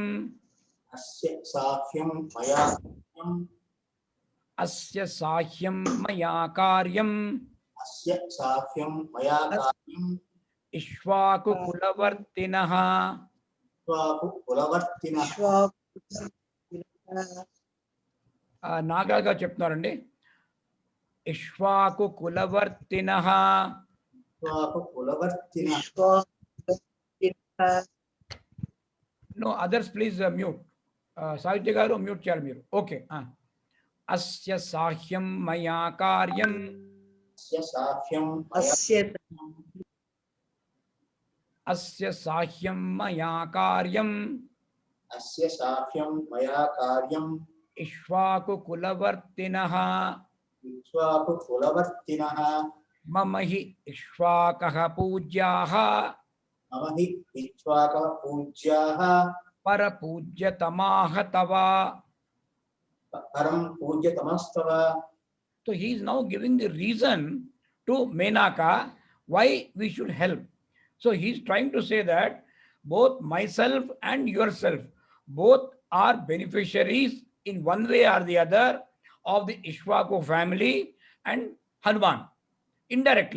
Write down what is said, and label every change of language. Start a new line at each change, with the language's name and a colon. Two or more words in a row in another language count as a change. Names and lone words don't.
Sanskrit: अस्य साह्यं मया कार्यम् अस्य साह्यं मया कार्यम् अस्य साह्यं मया कार्यम् इक्ष्वाकुकुलवर्तिनः कुलवर्तिनः
Telugu: నాగాగా చెప్తున్నారండి ఇక్ష్వాకుకులవర్తినः
Sanskrit: कुलवर्तिनः
English: No others please mute
Telugu: సాహిత్య గారు మ్యూట్ చేయాలి మీరు ఓకే
Sanskrit: अस्य साह्यं मया कार्यम् अस्य साह्यं अस्य साह्यं मया कार्यम् अस्य साह्यं मया कार्यम् ఇక్ష్వాకుకులవర్తినः इक्ष्वाकुकुलवर्तिनः मम हि इक्ष्वाकः पूज्याः मम हि इक्ष्वाकः पूज्याः परपूज्यतमाः तव. परं पूज्यतमस्तव.
English: So he is now giving the reason to Menaka why we should help. So he is trying to say that both myself and yourself, both are beneficiaries in one way or the other of the Ishwaku family and Hanuman indirectly.